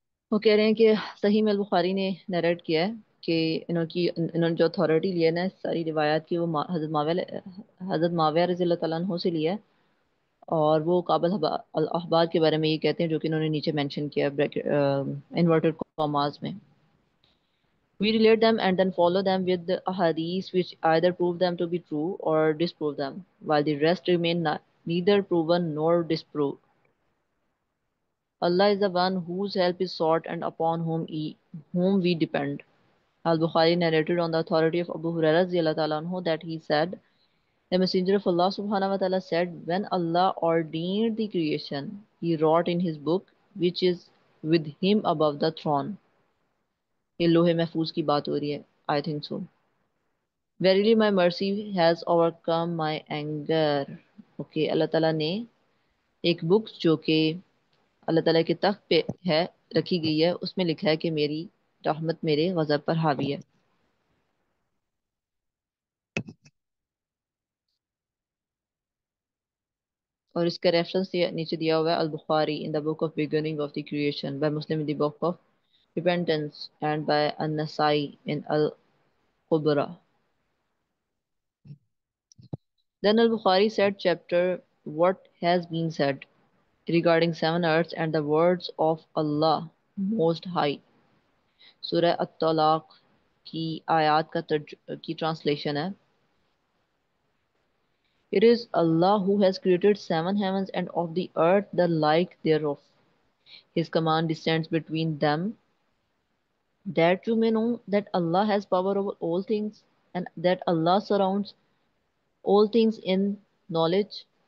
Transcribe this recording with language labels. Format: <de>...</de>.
<ur>وہ کہہ رہے ہیں کہ صحیح میں البخاری نے نریٹ کیا ہے کہ انہوں نے جو اتھارٹی لیا نا ساری روایات کی، وہ حضرت معاویہ رضی اللہ تعالیٰ عنہ سے لیا ہے، اور وہ قابل الاحبار کے بارے میں یہ کہتے ہیں جو کہ انہوں نے نیچے مینشن کیا انورٹڈ کاماز میں.</ur> <en>We relate them and then follow them with the ahadith which either prove them to be true or disprove them, while the rest remain neither proven nor disproved. Allah is the one whose help is sought and upon whom we depend. Al-Bukhari narrated on the authority of Abu Hurairah radhiyallahu ta'ala anhu that he said, the Messenger of Allah subhanahu wa ta'ala said, when Allah ordained the creation, he wrote in his book, which is with him above the throne.</en> <ur>یہ لوح محفوظ کی بات ہو رہی ہے.</ur> <en>I think so. Verily my mercy has overcome my anger.</en> <ur>Okay, اللہ تعالیٰ نے ایک بک جو کہ اللہ تعالیٰ کے تخت پہ ہے رکھی گئی ہے، اس میں لکھا ہے کہ میری رحمت میرے غضب پر حاوی ہے. اور اس کا ریفرنس نیچے دیا ہوا ہے البخاری</ur> <en>in the book of beginning of the creation, by Muslim in the book of repentance, and by An-Nasai in Al-Kubra. Then Al-Bukhari said chapter what has been said regarding seven earths and the words of Allah Most High.</en> <ur>سورہ الطلاق کی آیات کی translation ہے.</ur> <en>It is Allah who has created seven heavens and of the earth the like thereof. His command descends between them, that you may know that Allah has power over all things, and that Allah surrounds all things in knowledge.</en>